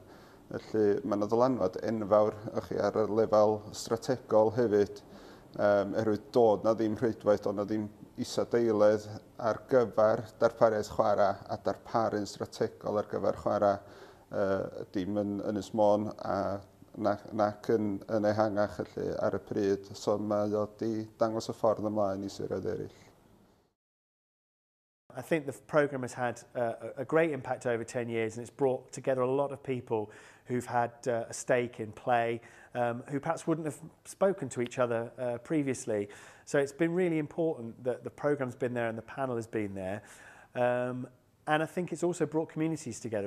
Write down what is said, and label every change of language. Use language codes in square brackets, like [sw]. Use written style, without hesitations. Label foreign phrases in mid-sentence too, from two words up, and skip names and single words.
[cy] Felly mae yna ddylanwad enfawr ar y lefel strategol hefyd, oherwydd dod na ddim rhwydwaith, ond na ddim isadeiledd ar gyfer darpariaeth chwarae a darparu'n strategol ar gyfer chwarae dim yn Ynys Môn nac yn ehangach ar y pryd, so mae o di dangos y ffordd ymlaen I siroedd eraill. [en] I think the programme has had a great impact over 10 years, and it's brought together a lot of people who've had a stake in play, who perhaps wouldn't have spoken to each other previously. So it's been really important that the programme's been there and the panel has been there. And I think it's also brought communities together.